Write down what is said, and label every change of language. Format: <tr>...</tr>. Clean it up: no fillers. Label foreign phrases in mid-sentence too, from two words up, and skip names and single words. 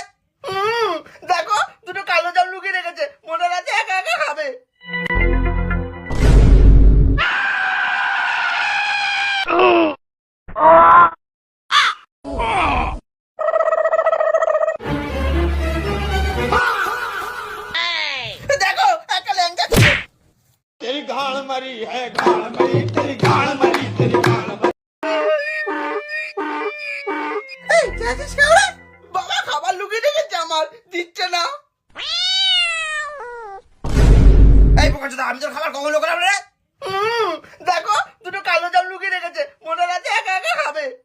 <bn>দেখো দুটো কালো জাম লুকিয়ে রেখেছে, মনে রাখছে একা একা খাবে। দেখো একটা ল্যাংচা।</bn> <hi>तेरी गाड़ मरी है, गाड़ मरी, तेरी गाड़ मरी, तेरी गाड़ मरी।</hi> <bn>এই যাচ্ছিস কেমন? বাবা খাবার লুকিয়ে রেখেছে আমার, দিচ্ছে না। এই পোকাচোদা, আমি তোর খাবার কখন লোকালাম রে? দেখো দুটো কালো জাম লুকিয়ে রেখেছে, মনে রাখছে একা একা খাবে।</bn>